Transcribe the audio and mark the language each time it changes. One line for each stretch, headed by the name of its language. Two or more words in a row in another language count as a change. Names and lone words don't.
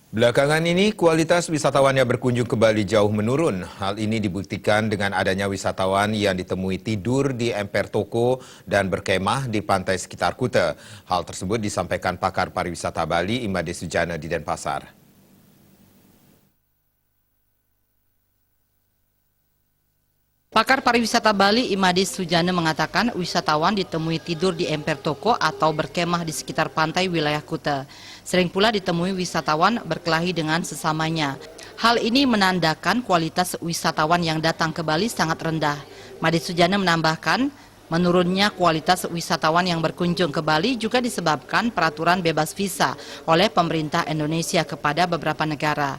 Indonesian: Belakangan ini, kualitas wisatawan yang berkunjung ke Bali jauh menurun. Hal ini dibuktikan dengan adanya wisatawan yang ditemui tidur di emper toko dan berkemah di pantai sekitar Kuta. Hal tersebut disampaikan pakar pariwisata Bali, Imade Sujana di Denpasar. Pakar pariwisata Bali, Imade Sujana mengatakan wisatawan ditemui tidur di emper toko atau berkemah di sekitar pantai wilayah Kuta. Sering pula ditemui wisatawan berkelahi dengan sesamanya. Hal ini menandakan kualitas wisatawan yang datang ke Bali sangat rendah. Imade Sujana menambahkan, menurunnya kualitas wisatawan yang berkunjung ke Bali juga disebabkan peraturan bebas visa oleh pemerintah Indonesia kepada beberapa negara.